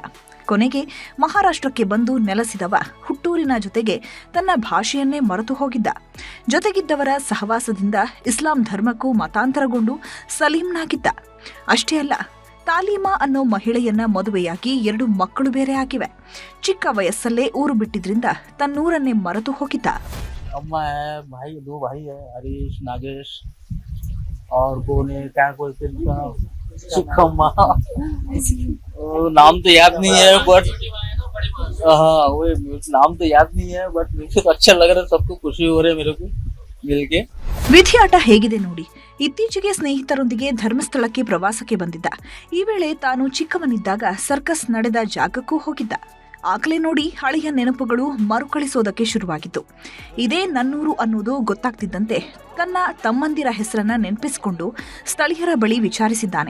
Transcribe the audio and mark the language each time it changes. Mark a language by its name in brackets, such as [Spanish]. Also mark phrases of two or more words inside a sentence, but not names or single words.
[Kannada] ಕೊನೆಗೆ ಮಹಾರಾಷ್ಟ್ರಕ್ಕೆ ಬಂದು ನೆಲೆಸಿದವ ಹುಟ್ಟೂರಿನ ಜೊತೆಗೆ ತನ್ನ ಭಾಷೆಯನ್ನೇ ಮರೆತು ಹೋಗಿದ್ದ. ಜೊತೆಗಿದ್ದವರ ಸಹವಾಸದಿಂದ ಇಸ್ಲಾಂ ಧರ್ಮಕ್ಕೂ ಮತಾಂತರಗೊಂಡು ಸಲೀಂನಾಗಿದ್ದ. ಅಷ್ಟೇ ಅಲ್ಲ, ತಾಲೀಮಾ ಅನ್ನೋ ಮಹಿಳೆಯನ್ನ ಮದುವೆಯಾಗಿ 2 ಮಕ್ಕಳು ಬೇರೆ ಆಗಿವೆ. ಚಿಕ್ಕ ವಯಸ್ಸಲ್ಲೇ ಊರು ಬಿಟ್ಟಿದ್ರಿಂದ ತನ್ನೂರನ್ನೇ ಮರೆತು ಹೋಗಿದ್ದ. [Hindi] नाम तो याद नहीं है बट वो नाम तो याद नहीं है बट मुझे तो अच्छा लग रहा है. सबको खुशी हो रही है मेरे को मिलके. [Kannada] ವಿಧಿಯಾಟ ಹೇಗಿದೆ ನೋಡಿ. ಇತ್ತೀಚೆಗೆ ಸ್ನೇಹಿತರೊಂದಿಗೆ ಧರ್ಮಸ್ಥಳಕ್ಕೆ ಪ್ರವಾಸಕ್ಕೆ ಬಂದಿದ್ದ. ಈ ವೇಳೆ ತಾನು ಚಿಕ್ಕವನಿದ್ದಾಗ ಸರ್ಕಸ್ ನಡೆದ ಜಾಗಕ್ಕೂ ಹೋಗಿದ್ದ. ಆಗಲೇ ನೋಡಿ ಹಳೆಯ ನೆನಪುಗಳು ಮರುಕಳಿಸೋದಕ್ಕೆ ಶುರುವಾಗಿತ್ತು. ಇದೇ ನನ್ನೂರು ಅನ್ನೋದು ಗೊತ್ತಾಗ್ತಿದ್ದಂತೆ ತನ್ನ ತಮ್ಮಂದಿರ ಹೆಸರನ್ನ ನೆನಪಿಸಿಕೊಂಡು ಸ್ಥಳೀಯರ ಬಳಿ ವಿಚಾರಿಸಿದ್ದಾನೆ.